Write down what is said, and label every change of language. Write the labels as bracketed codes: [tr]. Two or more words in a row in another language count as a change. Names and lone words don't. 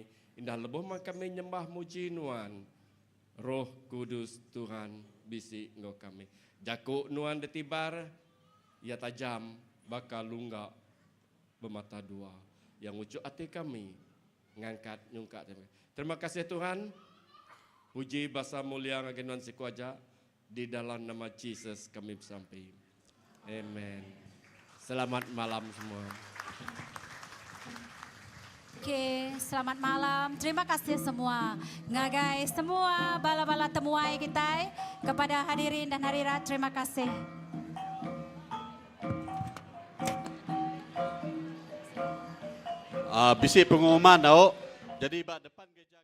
[iba] Indah leboh mai kami nyembah muji Nuan. Roh Kudus Tuhan bisi ngau kami. Jakuk Nuan detibar, ia tajam, bakal lunggak bermata dua. Yang ucuk hati kami, ngangkat nyungkat. Terima kasih Tuhan. Puji bahasa mulia ngagenuan sikuaja. Di dalam nama Jesus kami bersampai. Amen. Selamat malam semua. Oke, selamat malam. Terima kasih semua. Ngagai semua bala-bala temuai kita [ms] kepada hadirin dan hadirat. [iba] Terima kasih. Bisi pengumuman tau. Jadi bak depan